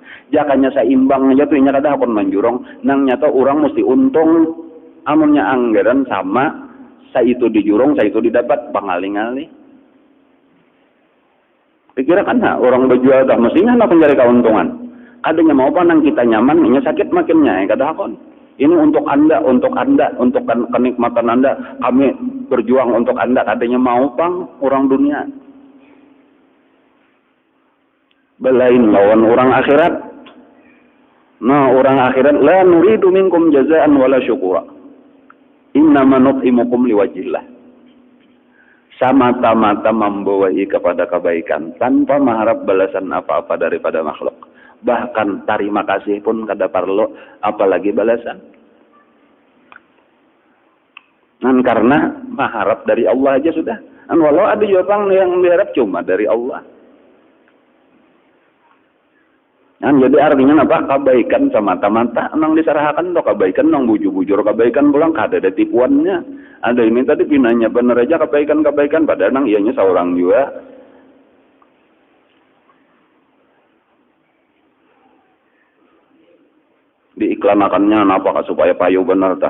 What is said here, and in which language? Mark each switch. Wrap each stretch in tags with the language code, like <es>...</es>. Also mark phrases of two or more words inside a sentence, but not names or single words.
<bjn>Jakanya seimbang aja tuh kada akan menjurong. Nang nyata orang mesti untung amunnya anggaran sama sa itu dijurong, sa itu didapat pangaling-aling. Pikirkan orang berjual dah mestinya nak mencari keuntungan. Kadangnya mau apa nang kita nyaman, ini sakit makinnya kada akon.</bjn> <id>Ini untuk Anda, untuk kenikmatan Anda. Kami berjuang untuk Anda.</id> <bjn>Katanya mau pang orang dunia. Belain lawan orang akhirat. Nah, orang akhirat</bjn> <ar>لا نريد منكم جزاء ولا شكورا. إنما نطعمكم لوجه الله.</ar> <id>Semata-mata membawai kepada kebaikan tanpa mengharap balasan apa-apa daripada makhluk.</id> <bjn>Bahkan terima kasih pun kada perlu, apalagi balasan. Dan karena mengharap dari Allah aja sudah.</bjn> <id>Dan walau ada jawaban yang diharap cuma dari Allah. Dan jadi artinya apa?</id> <bjn>Kebaikan semata-mata nang disarahakan atau kebaikan nang bujur-bujur kebaikan pulang kada ada tipuannya. Ada ini tadi pinanya bener aja kebaikan-kebaikan padahal nang ianya seorang juga. Diiklanakannya apa supaya payu bener tah.</bjn>